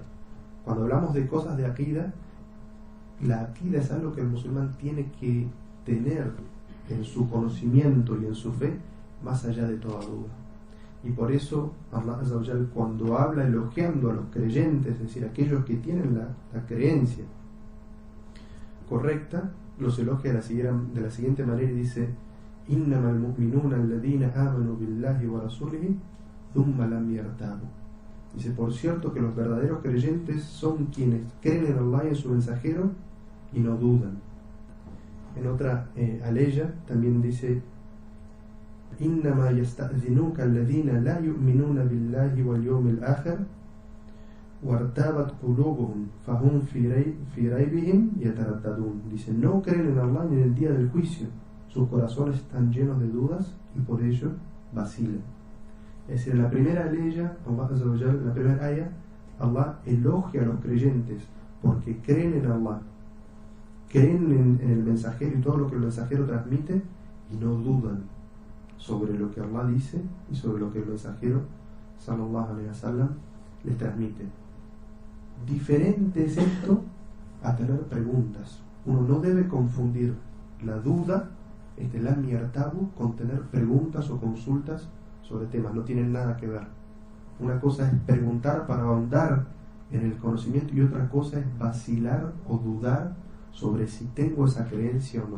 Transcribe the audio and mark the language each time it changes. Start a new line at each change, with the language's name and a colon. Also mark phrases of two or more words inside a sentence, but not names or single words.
Spanish: Cuando hablamos de cosas de aqida, la aqida es algo que el musulmán tiene que tener en su conocimiento y en su fe más allá de toda duda. Y por eso Allah
Arabic: عز وجل,
Spanish: cuando habla elogiando a los creyentes, es decir, aquellos que tienen la creencia correcta, los elogia de la siguiente manera y dice:
Arabic: إنما المؤمنون الذين آمنوا بالله ورسوله ثم لم يرتابوا.
Spanish: Dice, por cierto que los verdaderos creyentes son quienes creen en Allah y en su mensajero y no dudan. En otra aleya también dice:
Arabic: إنما يستأذنك الذين لا يؤمنون بالله واليوم الآخر وارتابت قلوبهم فهم في ريبهم يترددون.
Spanish: Dice, no creen en Allah ni en el día del juicio, sus corazones están llenos de dudas y por ello vacilan. Es decir, en la primera aleya, en la primera aya, Allah elogia a los creyentes porque creen en Allah, creen en el mensajero y todo lo que el mensajero transmite y no dudan sobre lo que Allah dice y sobre lo que el mensajero
Arabic: صلى الله عليه وسلم
Spanish: les transmite. Diferente es esto a tener preguntas. Uno no debe confundir la duda,
Arabic: لم يرتابوا,
Spanish: con tener preguntas o consultas sobre temas. No tienen nada que ver. Una cosa es preguntar para ahondar en el conocimiento y otra cosa es vacilar o dudar sobre si tengo esa creencia o no.